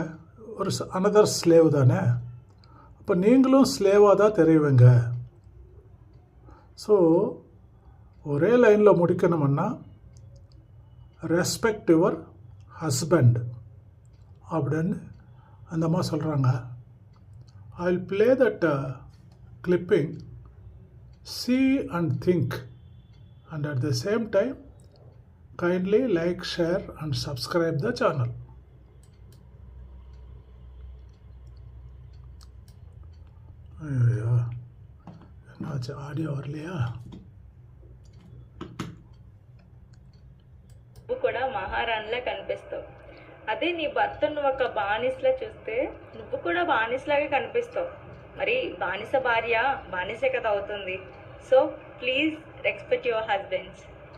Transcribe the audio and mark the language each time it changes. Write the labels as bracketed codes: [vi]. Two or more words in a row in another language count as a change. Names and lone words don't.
[ta] ஒரு [en] another slave [ta] தானே. அப்போ நீங்களும் ஸ்லேவாக தான் தெரியுவீங்க. ஸோ ஒரே லைனில் முடிக்கணும்னா, [en] respect your husband [ta] அப்படின்னு அந்த அம்மா சொல்கிறாங்க. [en] I will play that clipping, see and think, and at the same time kindly like, share and subscribe the channel. [ta] ஐயோ, என்னாச்சு, ஆடியோ வரலையா? [te] నువ్వు కూడా మహారాణిలా కనిపిస్తావు. అదే నీ భర్తను ఒక బానిసలా చూస్తే నువ్వు కూడా బానిసలాగా కనిపిస్తావు. మరి బానిస భార్య బానిసే కదా అవుతుంది. [en] so please respect your husbands.